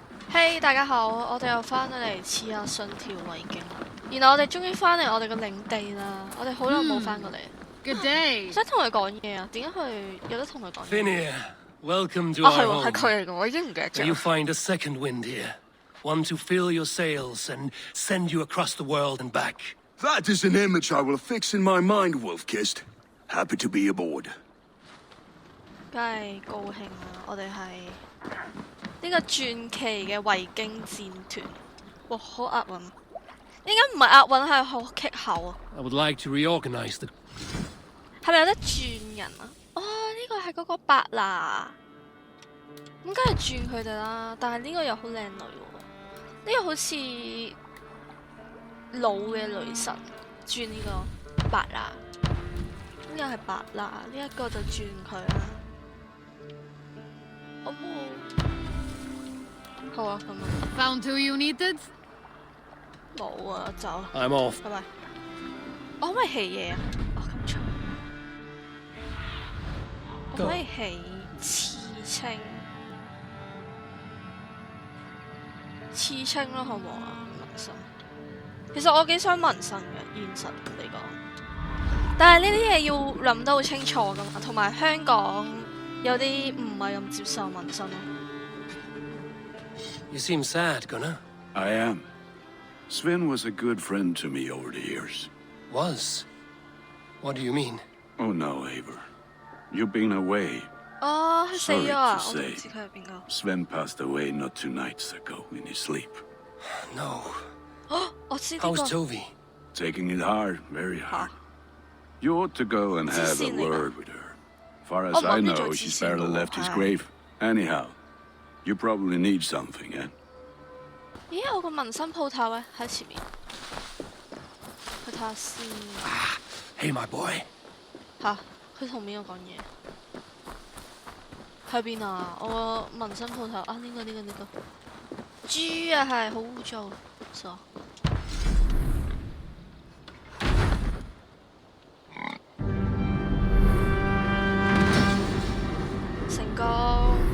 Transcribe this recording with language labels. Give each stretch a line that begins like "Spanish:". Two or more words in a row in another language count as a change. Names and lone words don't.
Cantonese: 嘿，大家好，我哋又翻嚟刺客信條維京啦。然後我哋終於翻嚟我哋嘅領地啦，我哋好耐冇翻過嚟。
English: Good day。
Cantonese: 想同佢講嘢啊？點解佢有得同佢講嘢
English: Finir, welcome to our
Cantonese: 係喎，
English: home.
Cantonese: 係佢嚟嘅，我已經唔記得
English: May you
Cantonese: 咗。
English: find a second wind here, one to fill your sails and send you across the world and back. That is an image I will fix in my mind, Wolf-Kissed. Happy to be aboard.
Cantonese: 梗係高興啦！我哋係呢個傳奇嘅維京戰團。哇，好押韻。點解唔係押韻，係好棘口啊？
English: I would like to reorganize the...
Cantonese: 係咪有得轉人啊？哦，呢個係嗰個白拿，咁梗係轉佢哋啦。但係呢個又好靚女喎，呢個好似老嘅女神轉呢個白拿，呢個係白拿，呢一個就轉佢啦。好冇？好啊，咁啊。
English: Found who you needed？
Cantonese: 冇啊，走。
English: I'm off.
Cantonese: 拜拜。我可唔可以起嘢啊？哦，咁重。我可以起刺青，刺青咯，好唔好啊？紋身。其實我幾想紋身嘅，現實嚟講。但係呢啲嘢要諗得好清楚噶嘛，同埋香港有啲唔係咁接受紋身咯。
English: You seem sad, Gunnar. I am. Sven was a good friend to me over the years. Was? What do you mean? Oh no, Eivor. You've been away.
Cantonese: 哦，佢死咗啊！
English: Sorry to
Cantonese: 我都唔
English: say.
Cantonese: 知佢係邊個。
English: Sven passed away not 2 nights ago in his sleep. No.
Cantonese: 哦，我知呢
English: How's
Cantonese: 個。
English: Tovi? Taking it hard, very hard. You ought to go and have a word with her. Far as I know, she's barely left his grave. Anyhow, you probably need something, eh?
Cantonese: 咦，我個紋身鋪頭咧喺前面，去睇下先。
English: Hey, my boy.
Cantonese: 吓，佢同邊個講嘢？喺邊啊？我個紋身鋪頭啊，呢個。豬啊，係好污糟，傻。成功。